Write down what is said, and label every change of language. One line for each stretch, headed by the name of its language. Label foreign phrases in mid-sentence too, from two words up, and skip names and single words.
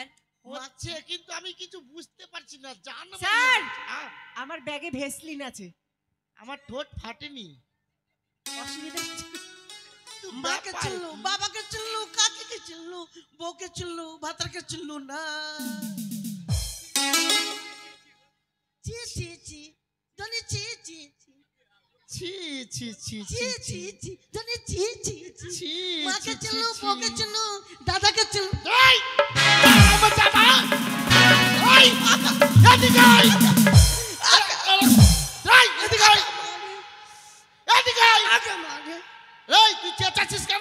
Bangla: হচ্ছে কিন্তু আমি কিছু বুঝতে পারছি না। জান স্যার আমার ব্যাগে ভেসলিন আছে। আমার ঠোঁট ফাটেনি। অসুবিধা মাকে চিনলু, বাবাকে চিনলু, কাকিকে চিনলু, বউকে চিনলু, ভাতারকে চিনলু না। চি চি চি ধনি চি চি ছি ছি ছি চি চি চি ধনি চি চি ছি। মাকে চিনলু, বউকে চিনলু, দাদাকে চিনলু। এই আমার দাদা, এই এদিকে আয়, এই এদিকে আয়, এদিকে আয়। আগে মাগে এই তুই চেঁচাচ্ছিস কেন?